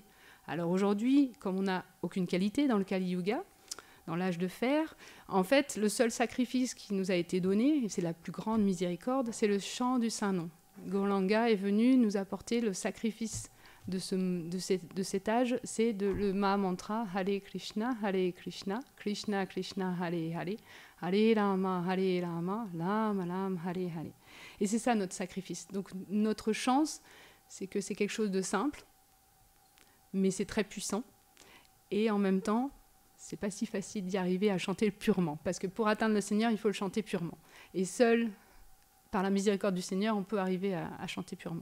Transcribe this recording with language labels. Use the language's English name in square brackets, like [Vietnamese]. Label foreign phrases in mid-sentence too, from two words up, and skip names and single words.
[French] Alors aujourd'hui, comme on n'a aucune qualité dans le Kali Yuga, dans l'âge de fer, en fait, le seul sacrifice qui nous a été donné, et c'est la plus grande miséricorde, c'est le chant du Saint-Nom. Gauranga est venu nous apporter le sacrifice de cet âge, c'est le Maha-mantra Hare Krishna, Krishna Krishna, Hare Hare, Hare Rama, Rama Rama, Hare Hare. Et c'est ça notre sacrifice. Donc notre chance, c'est que c'est quelque chose de simple, mais c'est très puissant. Et en même temps, c'est pas si facile d'y arriver à chanter purement. Parce que pour atteindre le Seigneur, il faut le chanter purement. Et seul, par la miséricorde du Seigneur, on peut arriver à chanter purement.